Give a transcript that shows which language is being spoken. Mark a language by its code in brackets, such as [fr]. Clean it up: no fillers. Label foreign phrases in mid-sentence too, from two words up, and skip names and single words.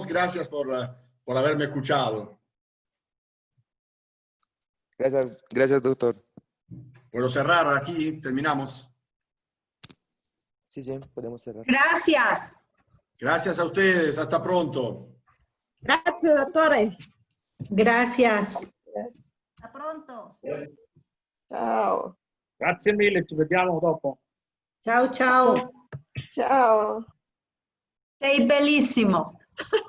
[es] Gracias por haberme escuchado. Gracias, doctor. Puedo cerrar aquí. Terminamos. Sí, podemos cerrar. Gracias. Gracias a ustedes. Hasta pronto. [it] Grazie, dottore. [es] Gracias. [it] A pronto. Ciao. Grazie mille, ci vediamo dopo. Ciao, ciao. Ciao. Sei bellissimo.